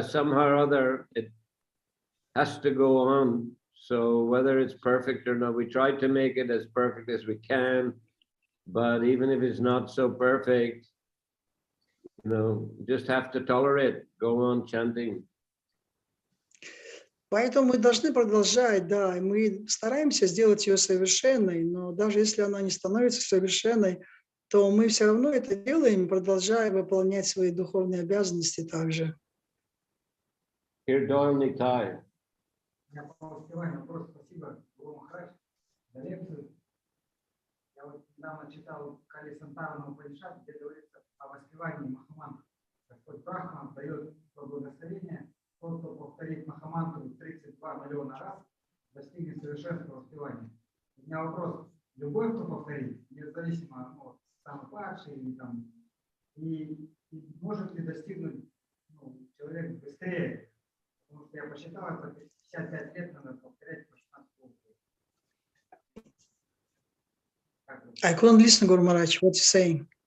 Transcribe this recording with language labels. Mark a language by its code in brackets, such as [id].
[en] Somehow or other, it has to go on. So whether it's perfect or not, we try to make it as perfect as we can. But even if it's not so perfect, just have to tolerate. Go on chanting. [ru] Поэтому мы должны продолжать, да, и мы стараемся сделать ее совершенной, но даже если она не становится совершенной, то мы все равно это делаем, продолжая выполнять свои духовные обязанности также. [en] Here, Nitai. [ru] Я по успеванию вопрос. Спасибо, Гуру Махарадж, за лекцию. Я вот недавно читал Кали Сантарана Упанишад, где говорится о воспевании Махамантры. Господь Брахма дает благословение. Тот, кто повторит Махамантру 32 миллиона раз, достигнет совершенства воспевания. У меня вопрос. Любой, кто повторит, независимо от самый падший или там, и может ли достигнуть человек быстрее? Потому что я посчитал, это 55 лет надо повторять по 16 кругов. [en] I couldn't listen, Guru Maharaj, what you're saying.